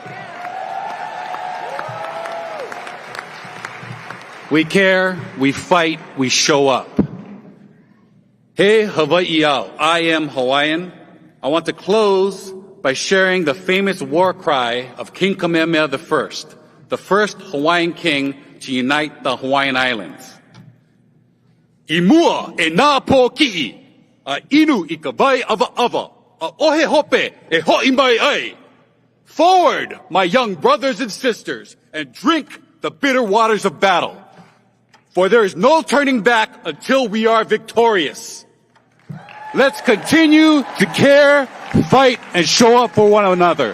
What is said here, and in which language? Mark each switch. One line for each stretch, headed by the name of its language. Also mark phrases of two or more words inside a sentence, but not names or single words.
English: We care, we fight, we show up.
Hawaiian: He Hawaii'au,
English: I am Hawaiian. I want to close by sharing the famous war cry of King Kamehameha I, the first Hawaiian king to unite the Hawaiian Islands.
Hawaiian: Imua e nā pō ki'i, a inu I ka vai ava, a ohe hope e ho'i mai ai.
English: Forward, my young brothers and sisters, and drink the bitter waters of battle. For there is no turning back until we are victorious. Let's continue to care, fight, and show up for one another.